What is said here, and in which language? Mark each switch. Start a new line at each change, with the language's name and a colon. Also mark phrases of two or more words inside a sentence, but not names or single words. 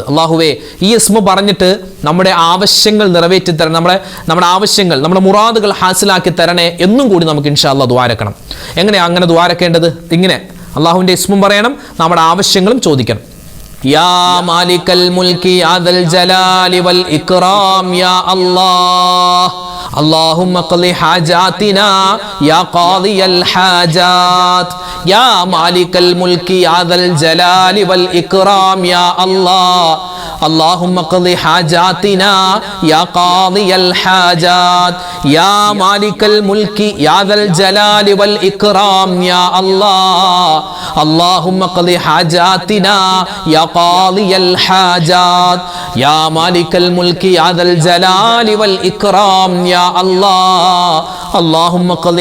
Malayalam: അള്ളാഹുവേ, ഈ ഇസ്മ പറഞ്ഞിട്ട് നമ്മുടെ ആവശ്യങ്ങൾ നിറവേറ്റി തരണം, നമ്മുടെ ആവശ്യങ്ങൾ, നമ്മുടെ മുറാദുകൾ ഹാസിലാക്കി തരണേ എന്നും കൂടി നമുക്ക്
Arabic: إن شاء الله
Malayalam: ദ്വാരക്കണം. എങ്ങനെയാണ് അങ്ങനെ ദ്വാരക്കേണ്ടത്? ഇങ്ങനെ അള്ളാഹുവിൻ്റെ ഇസ്മും പറയണം, നമ്മുടെ ആവശ്യങ്ങളും ചോദിക്കണം.
Arabic: يا مالك الملك ذا الجلال والإكرام يا الله اللهم اقض حاجاتنا يا قاضي الحاجات يا مالك الملك يا ذا الجلال والإكرام يا الله اللهم اقض حاجاتنا يا قاضي الحاجات يا مالك الملك يا ذا الجلال والإكرام يا الله اللهم اقض حاجاتنا يا قاضي الحاجات يا مالك الملك يا ذا الجلال والإكرام يا الله اللهم اقض